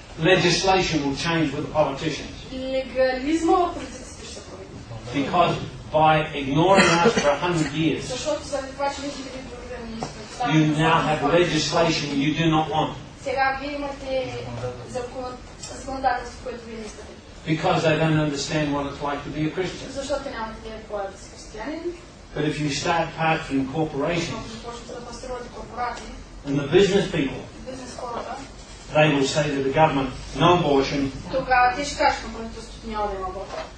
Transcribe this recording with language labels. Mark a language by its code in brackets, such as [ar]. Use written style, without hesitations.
[en] legislation will change with the politicians. [bg] легализма в политиците ще се промени. [en] Because by ignoring us for 100 years, [bg] Защото заради това, че ние ги игнорираме, [en] you now have legislation you do not want. [bg] сега вие имате законодателство, което вие не искате. [en] Because they don't understand what it's like to be a Christian. [bg] Защото нямате идея какво е да си християнин. [en] But if you start pastoring corporations, [bg] Ако започнете да пастирувате корпорации, [en] and the business people, [bg] бизнес хората, [en] they will say to the government, no abortion, [bg] тогава те ще кажат на правителството, няма да има аборт.